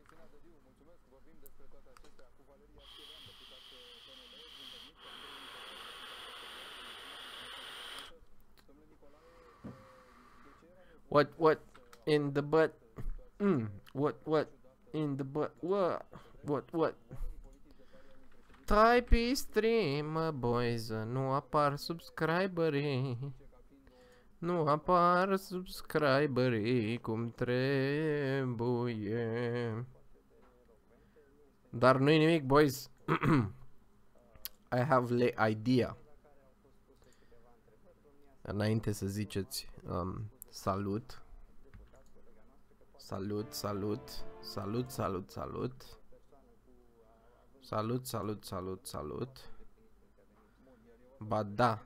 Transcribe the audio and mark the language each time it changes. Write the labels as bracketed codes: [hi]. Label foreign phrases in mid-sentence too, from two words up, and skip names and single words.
[en] What in the butt? What in the butt? What? [ro] Tai pe stream, mă, boys, nu apar subscriberii. Nu apar subscriberii cum trebuie. Dar nu-i nimic, [en] boys. I have the idea. [ro] Înainte să ziceți salut. Salut. Ba da.